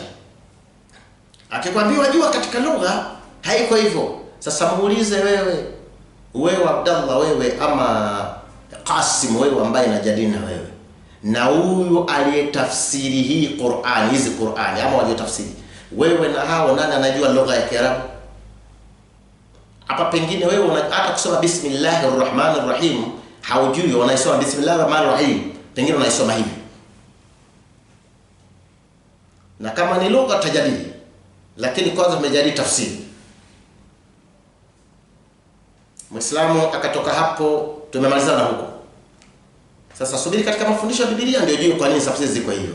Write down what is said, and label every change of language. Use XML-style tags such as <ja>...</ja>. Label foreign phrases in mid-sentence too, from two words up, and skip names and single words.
<sw>Akikwambia wajua katika lugha haiko hivyo, sasa muulize wewe Abdallah, wewe ama Qasim, wewe ambaye najadili na wewe, na huyu aliyetafsiri hii Qur'ani, hizi Qur'ani ama waliotafsiri, wewe na hao nani anajua lugha ya Kiarabu? Hapa pengine wewe hata kusoma</sw> <ar>بسم الله الرحمن الرحيم</ar> <sw>haujui, unaisoma</sw> <ar>بسم الله الرحمن الرحيم,</ar> <sw>pengine unaisoma hivi. Na kama ni lugha tajadili, lakini kwanza umejadili tafsiri. Muislamu akatoka hapo, tumemalizana huko. Sasa subiri katika mafundisho ya Biblia ndio juu kwa nini tafsiri ziko hivyo.</sw>